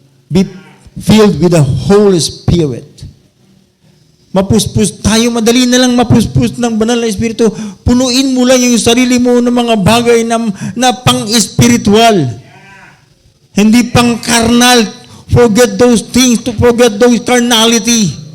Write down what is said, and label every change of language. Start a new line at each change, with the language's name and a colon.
English: Be filled with the Holy Spirit.
Filipino: Mapuspos tayo, madali na lang mapuspos ng banal na Espiritu. Punuin mo lang yung sarili mo ng mga bagay na pang-espiritual. Hindi pang-karnal.
English: Forget those things, to forget those carnality.